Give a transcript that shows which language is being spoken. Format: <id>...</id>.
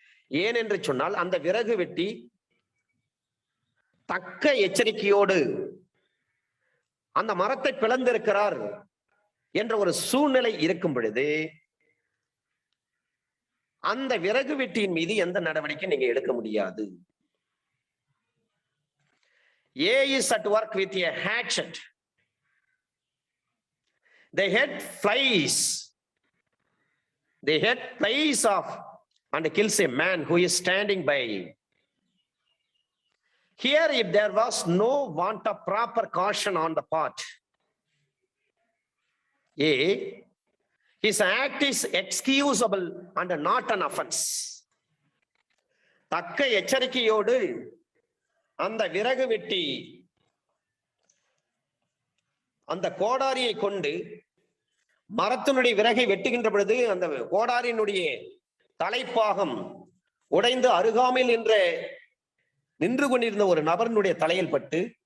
<ta>ஏனென்று சொன்னால் அந்த விறகு வெட்டி தக்க எச்சரிக்கையோடு அந்த மரத்தை பிளந்திருக்கிறார் என்ற ஒரு சூழ்நிலை இருக்கும் பொழுது அந்த விறகு வெட்டியின் மீது எந்த நடவடிக்கை நீங்க எடுக்க முடியாது.</ta> <en>A is at work with a hatchet. They had flies. They had flies off and kills a man who is standing by. Here, if there was no want of proper caution on the part A, his act is excusable and not an offense.</en> <ta>தக்க எச்சரிக்கையோடு அந்த விறகு வெட்டி அந்த கோடாரியை கொண்டு மரத்தினுடைய விறகை வெட்டுகின்ற பொழுது அந்த கோடாரியினுடைய தலைப்பாகம் உடைந்து அருகாமையில் நின்று கொண்டிருந்த ஒரு நபரினுடைய தலையில் பட்டு</ta>